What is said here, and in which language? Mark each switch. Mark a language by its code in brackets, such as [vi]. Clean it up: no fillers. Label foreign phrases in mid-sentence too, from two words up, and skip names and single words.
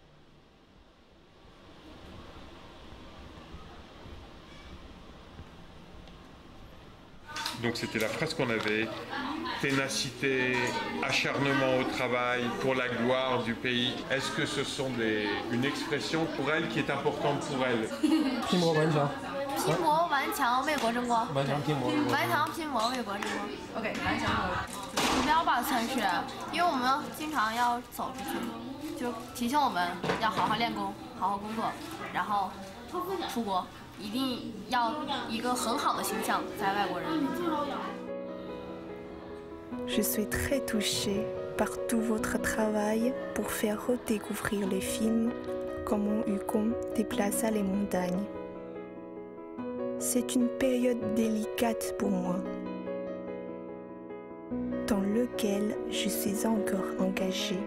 [fr] Donc c'était la phrase qu'on avait, ténacité, acharnement au travail pour la gloire du pays. Est-ce que ce sont une expression pour elle qui est importante pour elle? [zh] 拼搏顽强，拼搏顽强为国争光。顽强拼搏，顽强拼搏为国争光。OK， 顽强目标吧，算是，因为我们经常要走出去，就提醒我们要好好练功，好好工作，然后出国。一定要一个很好的形象在外国人面前。 [fr] Je suis très touchée par tout votre travail pour faire redécouvrir les films Comment Yukong déplaça les montagnes. C'est une période délicate pour moi, dans laquelle je suis encore engagée.